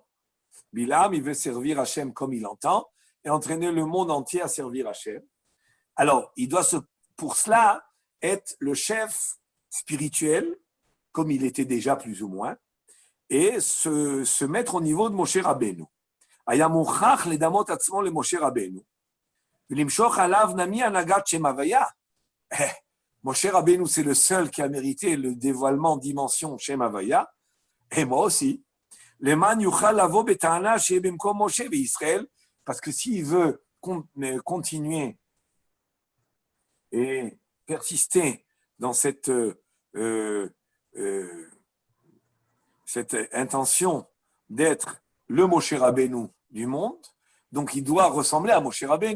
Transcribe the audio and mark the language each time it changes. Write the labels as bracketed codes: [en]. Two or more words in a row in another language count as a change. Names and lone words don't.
[fr] Bilham, il veut servir Hachem comme il entend et entraîner le monde entier à servir Hachem. Alors, il doit pour cela être le chef spirituel, comme il était déjà plus ou moins, et se mettre au niveau de Moshe Rabbeinu. [he] היה מוכרח לדמות עצמו למשה רבנו, ולמשוך עליו נמי הנהגת שם הוויה. [fr] Moshe Rabbeinu, c'est le seul qui a mérité le dévoilement dimension [he] שם הוויה, [fr] et moi aussi. [he] למען יוכל לבוא בטענה שיהיה במקום משה ישראל, [fr] parce que s'il veut continuer et persister dans cette intention d'être le Moshe Rabbeinu du monde, donc il doit ressembler à Moshe Rabbeinu.